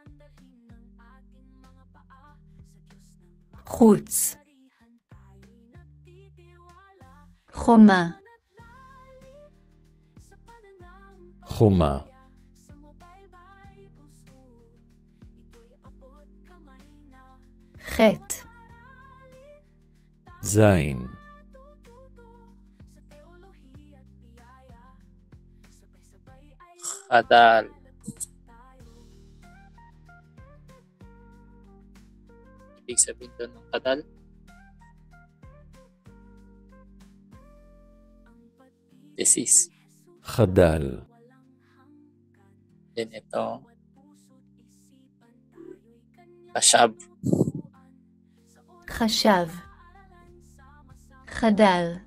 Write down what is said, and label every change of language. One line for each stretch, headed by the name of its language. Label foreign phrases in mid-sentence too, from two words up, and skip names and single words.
Hebrew: חוץ, חומה, חומה, חטא, זין, Kadal.
Filipino: Ibig sabihin doon ng kadal.
English: Disease.
Hebrew: חדל,
Filipino: Then ito. Kashab.
Hebrew: חשב, חדל,